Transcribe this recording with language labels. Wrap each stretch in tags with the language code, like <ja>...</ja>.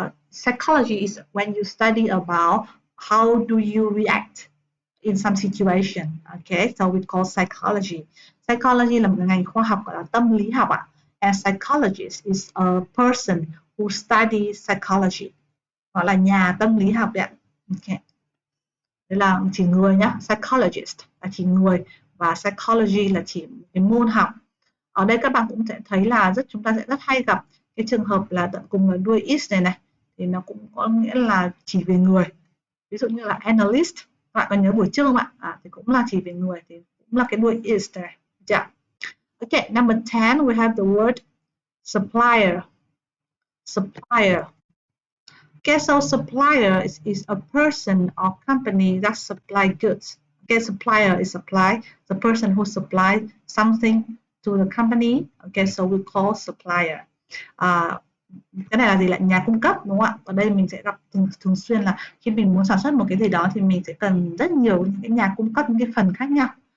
<en>Psychology is when you study about how do you react in some situation. Okay, so we call psychology.</en> <vi>Psychology là một ngành khoa học gọi là tâm lý học ạ.</vi> <en>And psychologist is a person who studies psychology.</en> <vi>Gọi là nhà tâm lý học đấy ạ. Okay. Đây là chỉ người nhá, psychologist là chỉ người và psychology là chỉ cái môn học. Ở đây các bạn cũng sẽ thấy là chúng ta sẽ rất hay gặp cái trường hợp là tận cùng là đuôi is này thì nó cũng có nghĩa là chỉ về người. Ví dụ như là analyst, các bạn còn nhớ buổi trước không ạ? Thì cũng là chỉ về người thì cũng là cái đuôi is này. Yeah.</vi> <en>Okay, number 10 we have the word supplier. Supplier. Okay, so supplier is a person or company that supply goods. Okay, supplier is the person who supplies something to the company. Okay, so we call supplier.</en> <vi>Cái này là gì, lại nhà cung cấp đúng không ạ? Ở đây mình sẽ gặp thường xuyên là khi mình muốn sản xuất một cái gì đó thì mình sẽ cần rất nhiều những cái nhà cung cấp những cái phần khác nhau.</vi>